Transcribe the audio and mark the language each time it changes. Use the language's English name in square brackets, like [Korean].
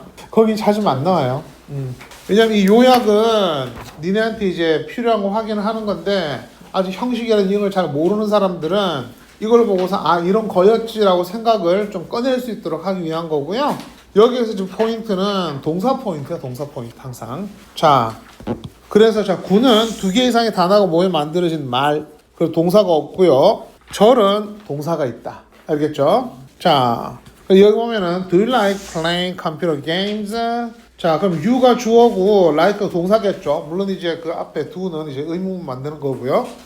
[Korean] 거기 찾으면 안 나와요. 왜냐면 이 요약은 니네한테 이제 필요한 거 확인을 하는 건데 아직 형식이라는 이런 걸 잘 모르는 사람들은 이걸 보고서 아 이런 거였지라고 생각을 좀 꺼낼 수 있도록 하기 위한 거고요. 여기에서 지금 포인트는 동사 포인트야. 동사 포인트 항상. 자, 그래서 자 구는 두 개 이상의 단어가 모여 만들어진 말. 그리고 동사가 없고요. 절은 동사가 있다. 알겠죠? 자, 여기 보면은 [English] Do you like playing computer games? [Korean] 자, 그럼 you가 주어고 like가 동사겠죠. 물론 이제 그 앞에 do는 이제 의문문 만드는 거고요.